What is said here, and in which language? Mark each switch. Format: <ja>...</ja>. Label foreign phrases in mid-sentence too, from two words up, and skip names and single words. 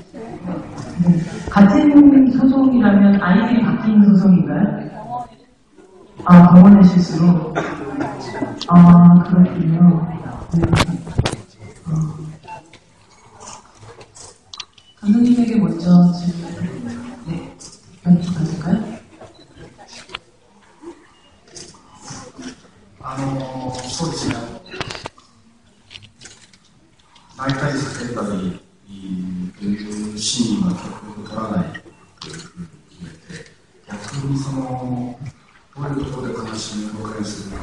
<ko>같은 소송이라면 아이들이 바뀌는 소송인가요? 아, 병원의 실수로? 아, 그렇군요. 네. 감독님에게 먼저 질문을 부탁드릴까요?</ko> <ja>そうですね。泣いたり叫んだりというシーンは曲を取らないというふうに決めて、逆にどういうところで悲しみを表現するか。</ja>